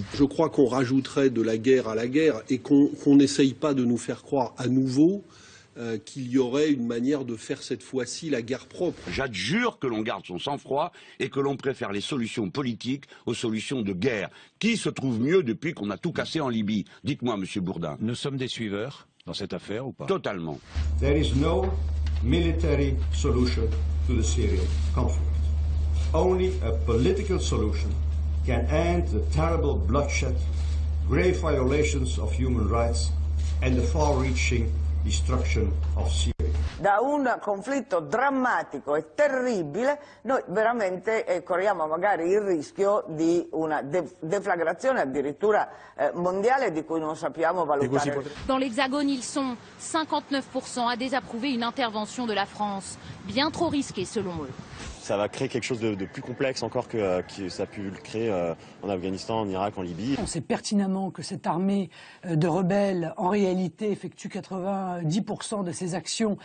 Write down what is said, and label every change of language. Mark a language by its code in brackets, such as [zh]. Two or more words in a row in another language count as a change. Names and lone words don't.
[fr] Je crois qu'on rajouterait de la guerre à la guerre et qu'on n'essaye pas de nous faire croire à nouveau qu'il y aurait une manière de faire cette fois-ci la guerre propre. J'adjure que l'on garde son sang-froid et que l'on préfère les solutions politiques aux solutions de guerre. Qui se trouve mieux depuis qu'on a tout cassé en Libye? Dites-moi, Monsieur Bourdin. Nous sommes des suiveurs dans cette affaire ou pas? Totalement. [en] There is no military solution to the Syrian conflict. Only a political solution can end the terrible bloodshed, grave violations of human rights and the far-reaching destruction of Syria. [it] Da un conflitto drammatico e terribile noi veramente corriamo magari il rischio di una deflagrazione addirittura mondiale di cui non sappiamo valutare. [fr] Dans l'Hexagone, ils sont 59% à désapprouver une intervention de la France, bien trop risquée selon eux. Ça va créer quelque chose de plus complexe encore que ça a pu le créer en Afghanistan, en Irak, en Libye. On sait pertinemment que cette armée de rebelles, en réalité, effectue 90% de ses actions